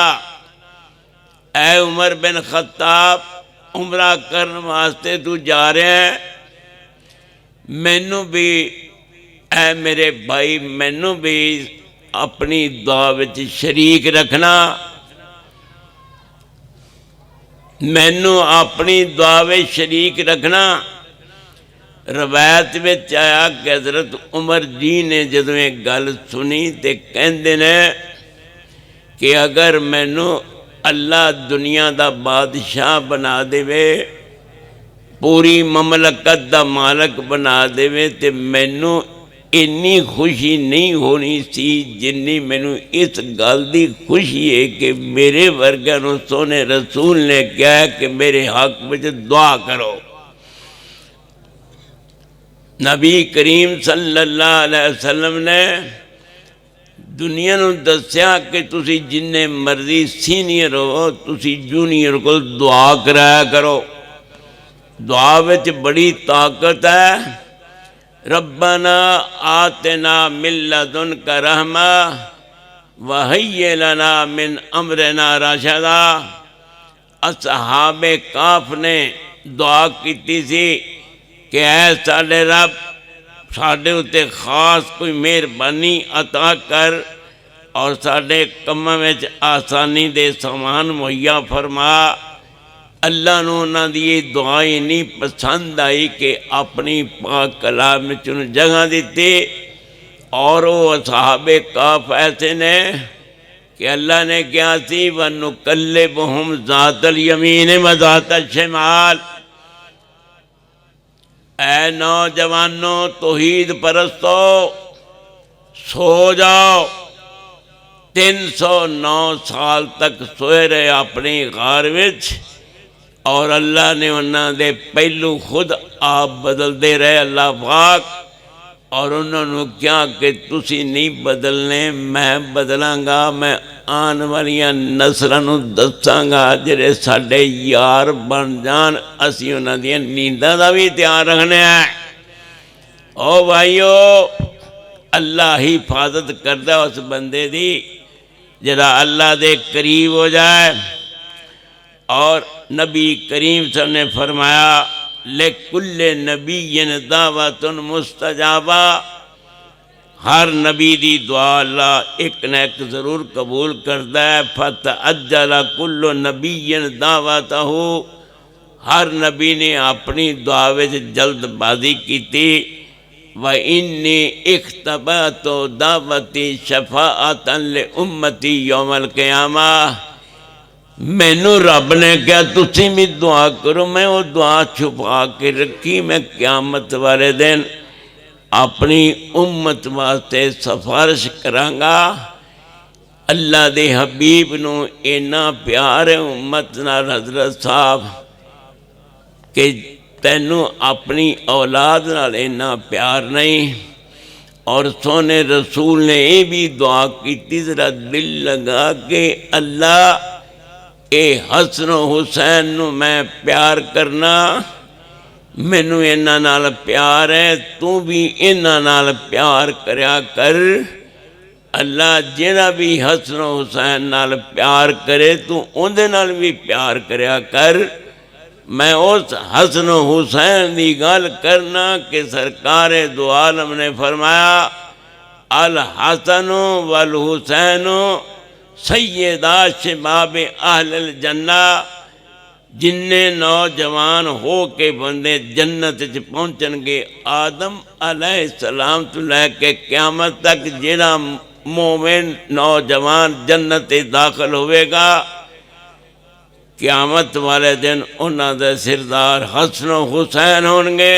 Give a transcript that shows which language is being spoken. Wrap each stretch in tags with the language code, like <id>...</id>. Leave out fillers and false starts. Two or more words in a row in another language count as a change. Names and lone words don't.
<pa>اے عمر بن خطاب، عمرہ کرن واسطے تو جا رہے ہیں، مینوں بھی اے میرے بھائی مینوں بھی اپنی دعا وچ شریک رکھنا، مینوں اپنی دعا وچ شریک رکھنا۔ روایت وچ آیا کہ حضرت عمر جی نے جدوں ایک گل سنی تے کہندے نے کہ اگر مینوں اللہ دنیا دا بادشاہ بنا دے، پوری مملکت دا مالک بنا دے تے مینوں انی خوشی نہیں ہونی سی جنی مینوں اس گل دی خوشی ہے کہ میرے ورگے نو سونے رسول نے کہا کہ میرے حق وچ دعا کرو۔ نبی کریم</pa> <ar>صلی اللہ علیہ وسلم</ar> <pa>نے دنیا نو دسیا کہ تسی جننے مرضی سینئر ہو، تسی جونیئر کو دعا کرایا کرو۔ دعا وچ بڑی طاقت ہے۔</pa> <ar>ربنا آتنا من لدنک رحمہ وہیئ لنا من امرنا رشدا۔</ar> <pa>اصحاب کہف نے دعا کیتی سی کہ اے ساڈے رب، ساڈے اتے خاص کوئی مہربانی عطا کر اور ساڈے کماں وچ آسانی دے سامان مہیا فرما۔ اللہ نو انہاں دی یہ دعا اتنی پسند آئی کہ اپنی پاک کلام وچ انہوں جگہ دیتی، اور وہ اصحاب کہف ایسے نے کہ اللہ نے کیا سی</pa> <ar>وَنُقَلِّبُهُمْ ذَاتَ الْيَمِينِ وَذَاتَ الشِّمَالِ۔</ar> <ur>اے نوجوانوں توحید پرستو، سو جاؤ۔</ur> <pa>309 سال تک سوئے رہے اپنی غار وچ، اور اللہ نے انہاں دے پہلو خود آپ بدل دے رہے اللہ پاک، اور انہوں نے کیا کہ تسی نہیں بدلنے، میں بدلاں گا، میں آن والیاں نسلاں نو دساں گا جڑے ساڈے یار بن جان، اسی انہاں دیاں نینداں دا بھی دھیان رکھنے ہیں۔ او بھائیو، اللہ ہی حفاظت کردہ اس بندے دی جڑا اللہ دے قریب ہو جائے۔</pa> <ur>اور نبی کریم</ur> <ar>صلی اللہ علیہ وسلم</ar> <ur>نے فرمایا</ur> <ar>لِكُلِّ نَبِيٍّ دَعْوَةٌ مُسْتَجَابَةٌ،</ar> <ur>ہر نبی دی دعا اللہ ایک نہ ایک ضرور قبول کرتا ہے۔</ur> <ar>فَتَعَجَّلَ كُلُّ نَبِيٍّ دَعْوَتَهُ،</ar> <ur>ہر نبی نے اپنی دعا وچ جلد بازی کی تھی۔</ur> <ar>وَإِنِّي اخْتَبَأْتُ دعوتی شَفَاعَةً لِأُمَّتِي یوم القیامہ،</ar> <pa>مینو رب نے کیا تسی بھی دعا کرو، میں وہ دعا چھپا کے رکھی، میں قیامت والے دن اپنی امت واسطے سفارش کرانگا۔ اللہ دے حبیب نو اینا پیار ہے امت نال حضرت صاحب کہ تینوں اپنی اولاد نال اینا پیار نہیں۔ اور سونے رسول نے یہ بھی دعا کی ذرا دل لگا کہ اللہ اے حسن و حسین نو میں پیار کرنا، مینوں انہاں نال پیار ہے، تو بھی انہاں نال پیار کریا کر۔ اللہ جڑا بھی حسن و حسین نال پیار کرے تو اندے نال بھی پیار کریا کر۔ میں اس حسن و حسین دی گل کرنا کہ سرکار دو عالم نے فرمایا</pa> <ar>الحسن والحسین سیدہ شباب اہل الجنہ،</ar> <pa>جننے نوجوان ہو کے بندے جنت پہنچن گے آدم علیہ السلام تو لے کے قیامت تک، جڑا مومن نوجوان جنت داخل ہوئے گا، قیامت والے دن انہاں دے سردار حسن و حسین ہونگے۔</pa>